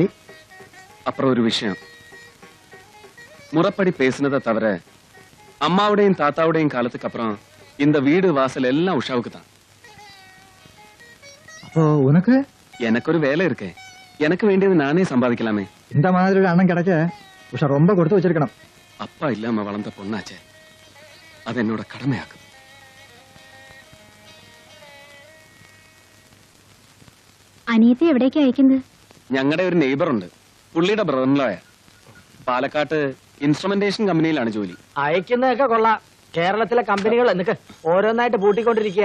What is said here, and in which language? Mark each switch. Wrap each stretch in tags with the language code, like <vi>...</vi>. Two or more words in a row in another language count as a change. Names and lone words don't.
<ta>அப்புறம் ஒரு விஷயம், முறைப்படி பேசினதை தவிர அம்மாவுடையும் தாத்தாவுடையும் காலத்துக்கு அப்புறம் இந்த வீடு வாசல் எல்லாம் உஷாவுக்கு தான். அப்போ உனக்கு எனக்கு ஒரு வேலை இருக்கே, எனக்கு வேண்டியது நானே சம்பாதிக்கலாமே. இந்த மாதிரி ஒரு அண்ணன் கிடைக்க உஷா ரொம்ப கொடுத்து வச்சிருக்கணும். அப்பா இல்லாம வளர்ந்த பொண்ணாச்சே, அது என்னோட கடமையாக்கும்.</ta> <ml>അനിയത്തെ എവിടേക്ക് അയക്കുന്നത്? ഞങ്ങളുടെ ഒരു നെയ്ബർ ഉണ്ട്, പുള്ളിയുടെ ബ്രദറിൻലോയ. പാലക്കാട്ട്</ml> <en>instrumentation company</en> <ml>ജോലി. അയക്കുന്നതൊക്കെ കൊള്ളാം. കേരളത്തിലെ കമ്പനികൾ എന്നൊക്കെ ഓരോന്നായിട്ട് പൂട്ടിക്കൊണ്ടിരിക്കുക.</ml>